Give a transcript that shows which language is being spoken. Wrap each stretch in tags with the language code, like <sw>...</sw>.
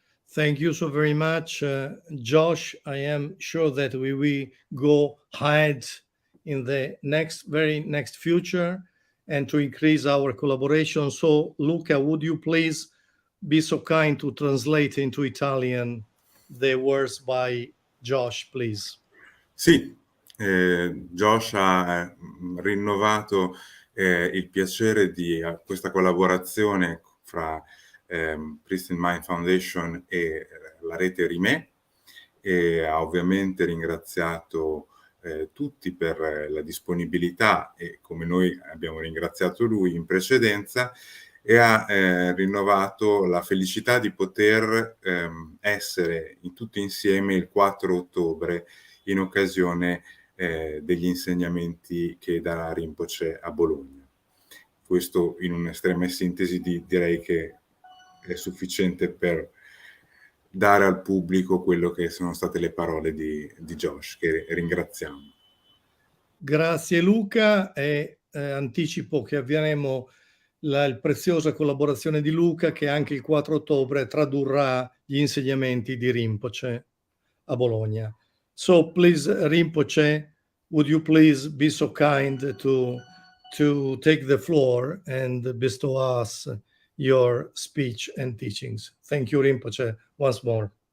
<en>Thank you so very much, Josh. I am sure that we will go ahead in the very next future and to increase our collaboration. So, Luca, would you please be so kind to translate into Italian the words by Josh, please?</en> <it>Sì, Josh ha rinnovato il piacere di questa collaborazione fra Pristine Mind Foundation e la rete Rime, e ha ovviamente ringraziato tutti per la disponibilità, e come noi abbiamo ringraziato lui in precedenza, e ha rinnovato la felicità di poter essere tutti insieme il 4 ottobre in occasione degli insegnamenti che darà Rinpoche a Bologna. Questo in un'estrema sintesi direi che è sufficiente per dare al pubblico quello che sono state le parole di Josh, che ringraziamo. Grazie Luca, e anticipo che avvieremo la preziosa collaborazione di Luca, che anche il 4 ottobre tradurrà gli insegnamenti di Rinpoche a Bologna.</it> <en>So please, Rinpoche, would you please be so kind to take the floor and bestow us your speech and teachings. Thank you, Rinpoche, once more.</en>